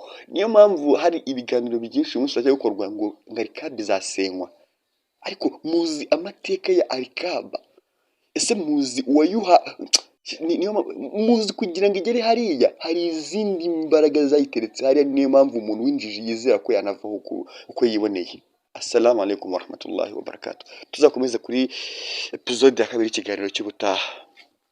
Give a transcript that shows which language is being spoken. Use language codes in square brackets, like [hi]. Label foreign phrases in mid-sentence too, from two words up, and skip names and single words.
[rw] Niyo mpamvu hari ibiganiro byinshi uyu munsi bijya gukorwa ngo Al-Qaeda izasenywa, ariko muzi amateka ya Al-Qaeda? Ese muzi uwayuha? Muzi kugira ngo igere hariya hari izindi mbaraga zayiteretse hariya. Niyo mpamvu umuntu w'injiji yizera ko yanavaho uko yiboneye. [ar] السلام عليكم ورحمة الله وبركاته. [rw] Tuzakomeza kuri episode ya 2 y'ikiganiro cy'ubutaha.